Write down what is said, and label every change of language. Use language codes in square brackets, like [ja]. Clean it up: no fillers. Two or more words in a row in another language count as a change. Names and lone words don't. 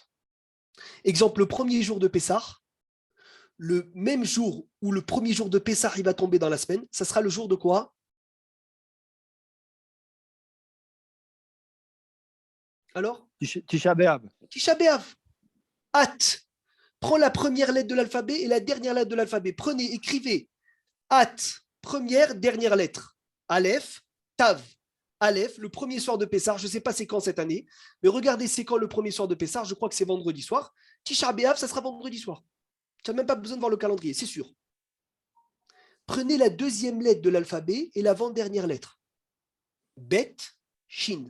[fr] Exemple, le premier jour de Pessah, le même jour où le premier jour de Pessah il va tomber dans la semaine, ça sera le jour de quoi? Alors? Tisha B'Av. Tisha B'Av. At. Prends la première lettre de l'alphabet et la dernière lettre de l'alphabet. Prenez, écrivez. At. Première, dernière lettre. [he] אלף, תו. [fr] Aleph, le premier soir de Pessah, je ne sais pas c'est quand cette année, mais regardez c'est quand le premier soir de Pessah, je crois que c'est vendredi soir. Tisha B'Av, ça sera vendredi soir. Tu n'as même pas besoin de voir le calendrier, c'est sûr. Prenez la deuxième lettre de l'alphabet et l'avant-dernière lettre. [he] בית, שין.